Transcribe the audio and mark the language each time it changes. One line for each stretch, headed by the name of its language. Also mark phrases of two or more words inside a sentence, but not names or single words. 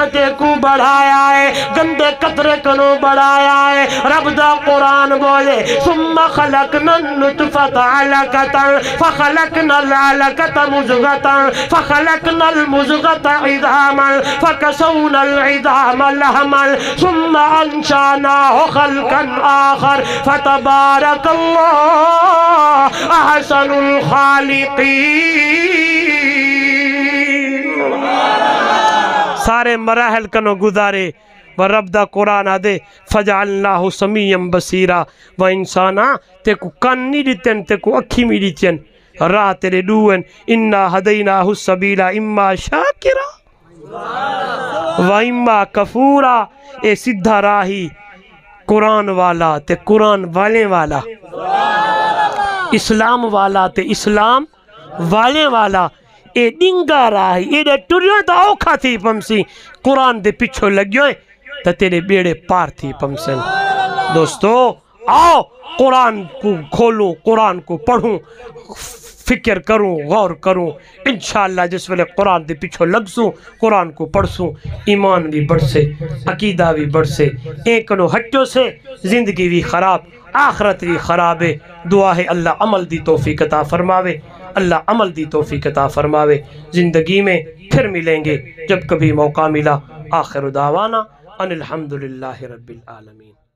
Saraiki: تے کو بڑھایا ہے گندے قطرے کنو بڑھایا ہے رب دا قرآن بولے
Arabic: ثم خلقنا النطفة علقة فخلقنا العلقة مزغة فخلقنا المزغة عظاما فكسونا العظام لحما ثم أنشأناه خلقا آخر فتبارك الله أحسن الخالقين
Saraiki: سارے مراحل کنو گزارے رب دا قرآن آدے
Arabic: فجعلناہ سمیعا بصیرا و انسانا
Saraiki: تے کو کان نہیں دیتن تے کو اکھی میں دیتن راہ تیرے دوئن
Arabic: انا ہدیناہ السبیل اما شاکرا و اما کفورا
Saraiki: اے سدھا راہی قرآن والا تے قرآن والے والا اسلام والا تے اسلام والے والا اے ڈنگا راہی اے دے ٹریوں تا اوکھا تھی پمسی قرآن دے پچھو لگیوں تا تیرے بیڑے پار تھی پمسن دوستو آؤ قرآن کو کھولوں قرآن کو پڑھوں فکر کروں غور کروں انشاءاللہ جس ویلے قرآن دے پچھو لگسوں قرآن کو پڑھسوں ایمان بھی بڑھ سے عقیدہ بھی بڑھ سے ایکنو ہٹوں سے زندگی بھی خراب آخرت بھی خراب ہے دعا ہے اللہ عمل دی توفیق عطا فرماوے اللہ عمل دی توفیق عطا فرماوے
Urdu: زندگی میں پھر ملیں گے جب کبھی موقع ملا
Arabic: آخر دعوانا ان الحمدللہ رب العالمین